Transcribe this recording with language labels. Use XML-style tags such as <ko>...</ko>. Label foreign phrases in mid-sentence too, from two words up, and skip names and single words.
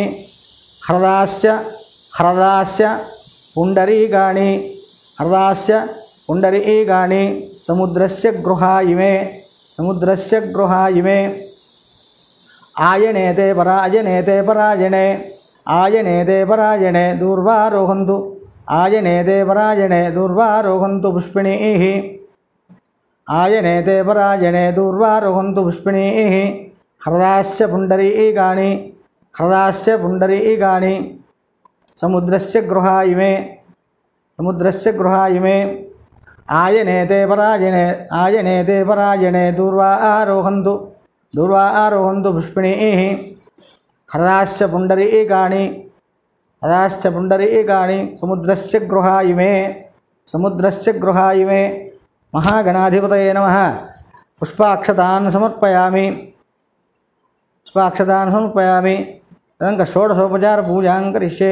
<sa>హ్రదాస్య పుండరీకాణి సముద్రస్య గృహా ఇమే ఆయనేతే పరాజనే దూర్వారోహంతు పుష్పిణీః హ్రదాస్య పుండరీకాణి సముద్రస్య గృహా ఇమే ఆయనేతే పరాజనే దూర్వారోహంతు दूर्वारोहन्तु पुष्पिणीः हरदाश्च पुण्डरीकाणि समुद्रस्य गृहायिमे महागणाधिपतये नमः। पुष्पाक्षतान् समर्पयामि तदनन्तरं षोडशोपचारपूजां करिष्ये।</sa>